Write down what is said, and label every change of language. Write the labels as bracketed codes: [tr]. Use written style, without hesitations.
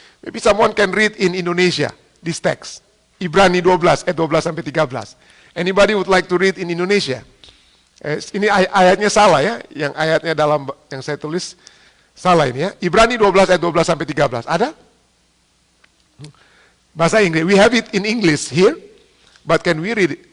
[en] Maybe someone can read in Indonesia this text, [id] Ibrani 12 ayat 12 sampai 13. [en] Anybody would like to read in Indonesia? [id] Ini ayatnya salah, ya, yang ayatnya dalam yang saya tulis salah ini, ya. Ibrani 12 ayat 12 sampai 13. Ada? Bahasa Inggris. [en] We have it in English here, but can we read it?